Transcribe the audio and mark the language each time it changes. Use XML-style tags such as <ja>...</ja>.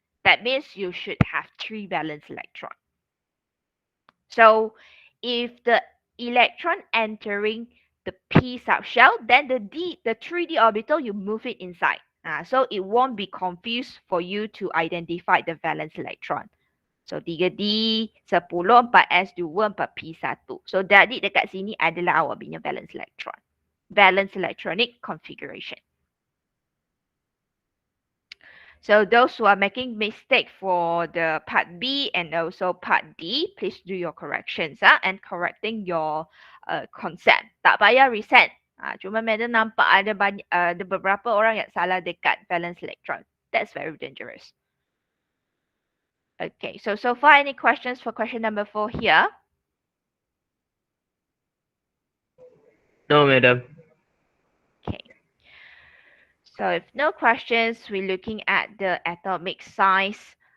<en>That means you should have 3 valence electron. So if the electron entering the P subshell, then the 3D orbital, you move it inside. So it won't be confused for you to identify the valence electron. So 3D, 10, 4S2, 4P1.</en> <ms>So jadi dekat sini adalah awak punya valence electron.</ms> <en>Valence electronic configuration. So those who are making mistake for the part B and also part D, please do your corrections and correcting your concept.</en> <ms>Tak payah reset. Cuma madam nampak ada beberapa orang yang salah dekat valence electron.</ms> <en>That's very dangerous. Okay, so far any questions for question number 4 here? No, madam. Okay. So if no questions, we're looking at the atomic size.</en>